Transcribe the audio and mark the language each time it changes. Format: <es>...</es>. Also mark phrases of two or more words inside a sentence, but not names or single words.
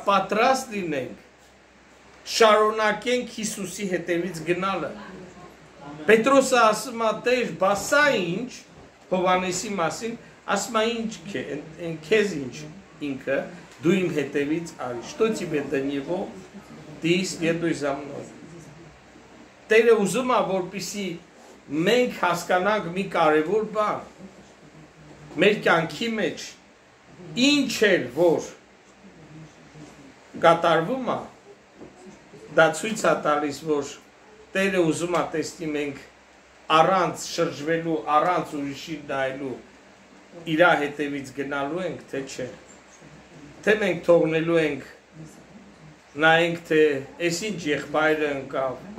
<hy>պատրաստ լինենք, շարունակենք Հիսուսի հետևից գնալը։ Պետրոսը ասում է Տեր, բա սա ինչ, Հովհաննեսի մասին, ասում է ինչ քեզ ինչ ինքը, դու իմ հետևից արի,</hy> <ru>что тебе до него, ты следуй за мной։</ru> <hy>Տերը ուզում է, որպեսզի մենք հասկանանք մի կարևոր բան, մեր կյանքի մեջ ինչ էլ որ կատարվում է, դա ցույց է տալիս, որ Տերը ուզում է տեսնի մենք առանց շրջվելու, առանց ուրիշի նայելու իր հետևից գնալու ենք, թե չէ։ Թե մենք թողնելու ենք, նայենք, թե այս ինչ եղբայրը ընկավ։</hy>